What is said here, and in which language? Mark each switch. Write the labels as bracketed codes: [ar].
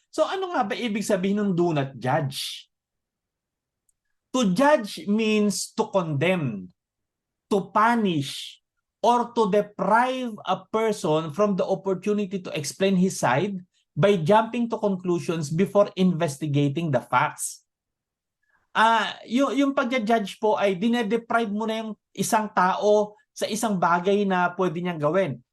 [tl] So, ano nga ba ibig sabihin ng [en] do not judge? To judge means to condemn, to punish, or to deprive a person from the opportunity to explain his side by jumping to conclusions before investigating the facts. [tl] Yung pag-judge po ay dinedeprive mo na yung isang tao sa isang bagay na pwede niyang gawin.